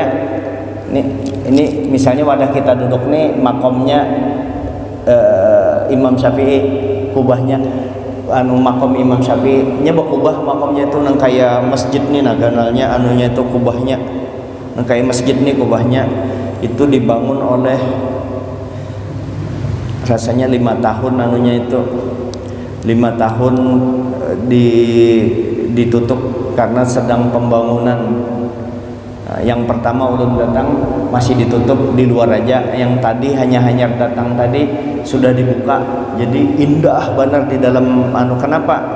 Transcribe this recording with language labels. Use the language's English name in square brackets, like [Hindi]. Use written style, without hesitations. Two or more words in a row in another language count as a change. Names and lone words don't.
[Banjar] Ini misalnya wadah kita duduk nih, makomnya Imam Syafi'i, kubahnya makom Imam Syafi'i nya berkubah, makomnya itu nang kaya masjid nih, naganalnya anunya itu kubahnya nang kaya masjid nih, kubahnya itu dibangun oleh rasanya 5 tahun anunya itu 5 tahun ditutup karena sedang pembangunan. Nah, yang pertama ulun datang masih ditutup di luar aja, yang tadi hanya datang tadi sudah dibuka, jadi indah benar di dalam kenapa?